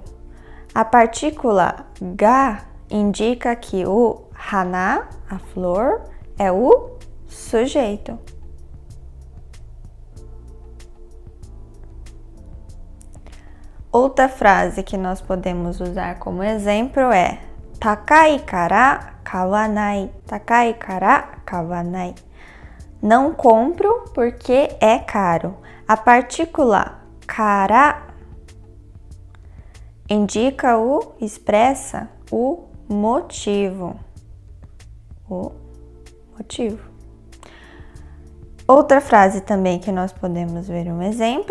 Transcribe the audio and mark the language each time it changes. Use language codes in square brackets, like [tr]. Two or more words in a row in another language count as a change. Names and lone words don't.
[pt] A partícula ga indica que o hana, a flor, é o sujeito. Outra frase que nós podemos usar como exemplo é [ja] 高いから買わない. 高いから買わない. [pt] Não compro porque é caro. A partícula kara expressa o motivo. Outra frase também que nós podemos ver um exemplo.